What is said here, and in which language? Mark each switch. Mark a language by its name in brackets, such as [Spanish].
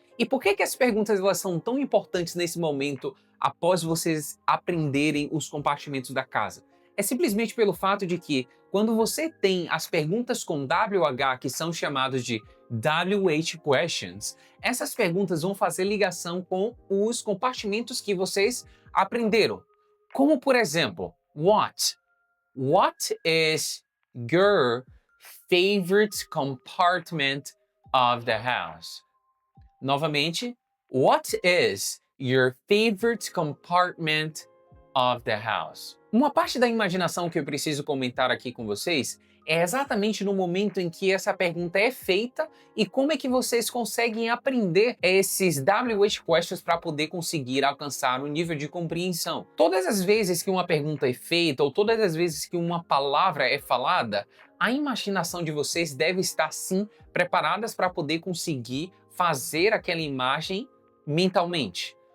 [Portuguese] E por que as perguntas elas são tão importantes nesse momento após vocês aprenderem os compartimentos da casa? É simplesmente pelo fato de que quando você tem as perguntas com WH, que são chamadas de WH questions, essas perguntas vão fazer ligação com os compartimentos que vocês aprenderam. Como por exemplo, what? [English] What is your favorite compartment of the house? [Portuguese] Novamente, [English] what is your favorite compartment of the house? [Portuguese] Uma parte da imaginação que eu preciso comentar aqui com vocês é exatamente no momento em que essa pergunta é feita e como é que vocês conseguem aprender esses WH questions para poder conseguir alcançar um nível de compreensão. Todas as vezes que uma pergunta é feita ou todas as vezes que uma palavra é falada, a imaginação de vocês deve estar sim preparadas para poder conseguir fazer aquela imagem mentalmente.